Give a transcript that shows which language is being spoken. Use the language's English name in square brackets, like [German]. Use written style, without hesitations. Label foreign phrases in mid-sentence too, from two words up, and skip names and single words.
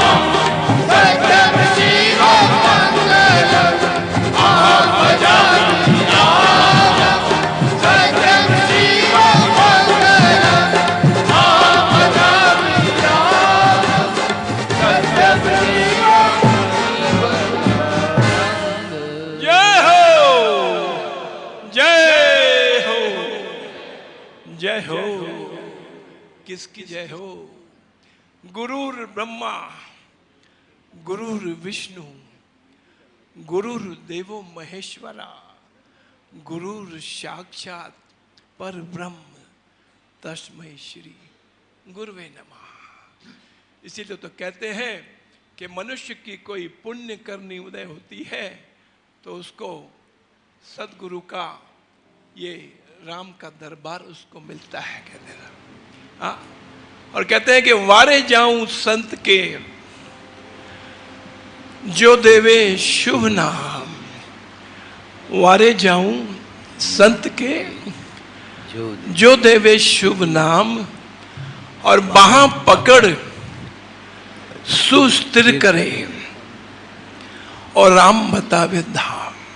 [Sanskrit] सत्यं शिवं मङ्गलं अहं भजामि राम सत्यं शिवं मङ्गलं भजामि राम सत्यं शिवं [Hindi] जय हो जय हो जय हो। किसकी जय हो? [Sanskrit] गुरुर ब्रह्मा गुरुर विष्णु गुरुर्देवो महेश्वरा गुरुर साक्षात पर ब्रह्म तस्मै श्री गुरुवे नमः। [Hindi] इसीलिए तो कहते हैं कि मनुष्य की कोई पुण्य करनी उदय होती है तो उसको सदगुरु का ये राम का दरबार उसको मिलता है, कहते हैं। हाँ, और कहते हैं कि वारे जाऊं संत के जो देवे शुभ नाम, वारे जाऊं संत के जो देवे शुभ नाम, और बाहां पकड़ सुस्थिर करे और राम बतावे धाम।